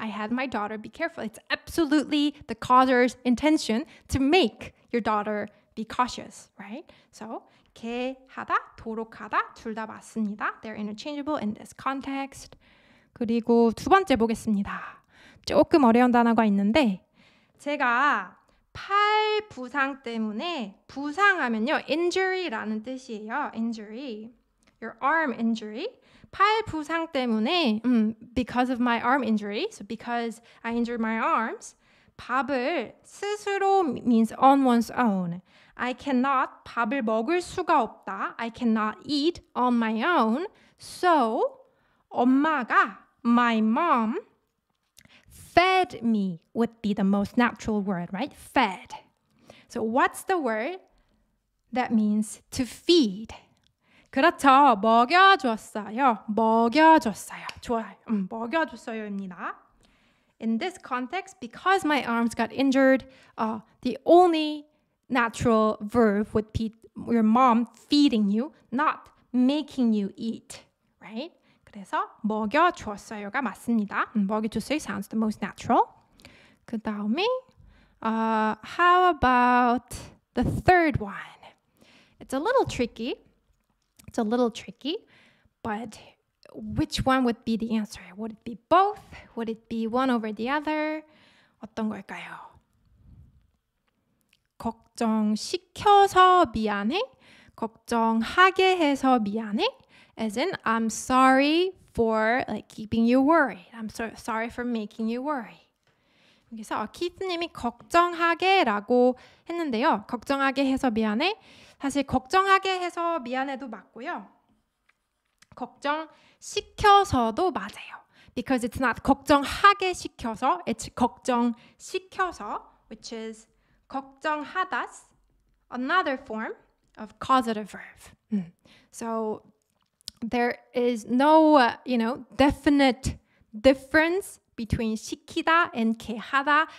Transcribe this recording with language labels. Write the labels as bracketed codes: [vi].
[en] I had my daughter be careful. It's absolutely the causer's intention to make your daughter be cautious, right? [ko] So, 게 하다, 도록 하다 둘 다 맞습니다. [en] They're interchangeable in this context. [ko] 그리고 두 번째 보겠습니다. 조금 어려운 단어가 있는데 제가 팔 부상 때문에 부상하면요. injury라는 뜻이에요. [en] injury. Your arm injury. [ko] 팔 부상 때문에 [en] because of my arm injury, so because I injured my arms, [ko] 밥을 스스로 [en] means on one's own. I cannot [ko] 밥을 먹을 수가 없다. [en] I cannot eat on my own. So [ko] 엄마가 [en] my mom fed me would be the most natural word, right? Fed. So what's the word that means to feed? [ko] 그렇죠. 먹여줬어요. 먹여줬어요. 좋아요. 먹여줬어요입니다. [en] In this context, because my arms got injured, the only natural verb would be your mom feeding you, not making you eat, right? [ko] 그래서 먹여줬어요가 맞습니다. [en] 먹여줬어요 sounds the most natural. [ko] 그 다음에 [en] how about the third one? It's a little tricky. It's a little tricky, but which one would be the answer? Would it be both? Would it be one over the other? [ko] 어떤 걸까요? 걱정시켜서 미안해? 걱정하게 해서 미안해? [en] As in, I'm sorry for keeping you worried. I'm sorry for making you worry. [ko] 여기서 키스님이 걱정하게라고 했는데요. 걱정하게 해서 미안해. 사실 걱정하게 해서 미안해도 맞고요. 걱정시켜서도 맞아요. [en] Because it's not [ko] 걱정하게 시켜서, [en] it's 걱정시켜서, which is 걱정하다's another form of causative verb. So there is no, definite difference between 시키다 and 게 하다.